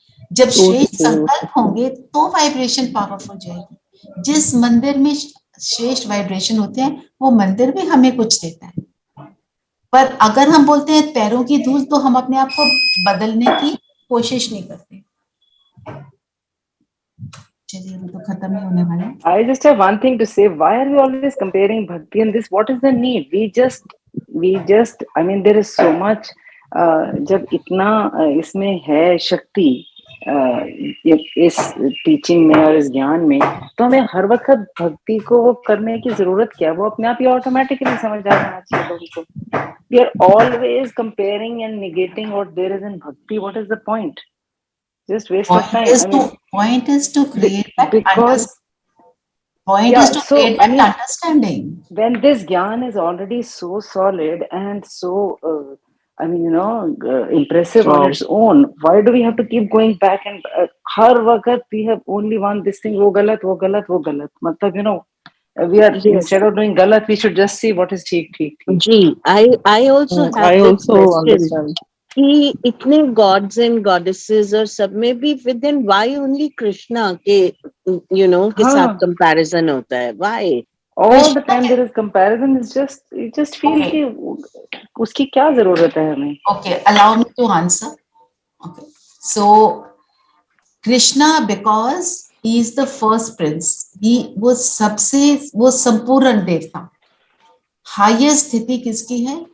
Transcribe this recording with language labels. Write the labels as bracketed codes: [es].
[hi] जब श्रेष्ठ संकल्प होंगे तो वाइब्रेशन पावरफुल जाएगी। जिस मंदिर में श्रेष्ठ वाइब्रेशन होते हैं, वो मंदिर भी हमें कुछ देता है। पर अगर हम बोलते हैं पैरों की धूल, तो हम अपने आप को बदलने की कोशिश नहीं करते। चलिए, अभी तो खत्म ही होने वाला है। [en] I just have one thing to say. Why are we always comparing bhakti and this? What is the need? We just. I mean, there is so much. [hi] जब इतना इसमें है शक्ति इस टीचिंग में और इस ज्ञान में, तो हमें हर वक्त भक्ति को वो करने की जरूरत क्या है? वो अपने आप ही ऑटोमेटिकली समझ आ जाना चाहिए लोगों को। [en] We are always comparing and negating what there is in bhakti. What is the point? Just waste of time. Point is to create that because point is to create that understanding. When this gyan is already so solid and so impressive on its own, why do we have to keep going back and [hi] har waqt [en] we have only one this thing, [hi] wo galat, wo galat, wo galat. Matlab, [en] we are instead of doing [hi] galat, [en] we should just see what is [hi] theek. [en] Ji, I also have I also question understand. [hi] कि इतने [en] gods and goddesses [hi] और सब में भी [en] within why only [hi] Krishna के के साथ comparison होता है? [en] Why? All the time there is comparison. It's just you just feel [hi] कि उसकी क्या जरूरत है हमें? [en] Okay, allow me to answer. Okay, so Krishna, because he is the first prince, [hi] वो संपूर्ण देवता, [en] highest [hi] स्थिति किसकी है?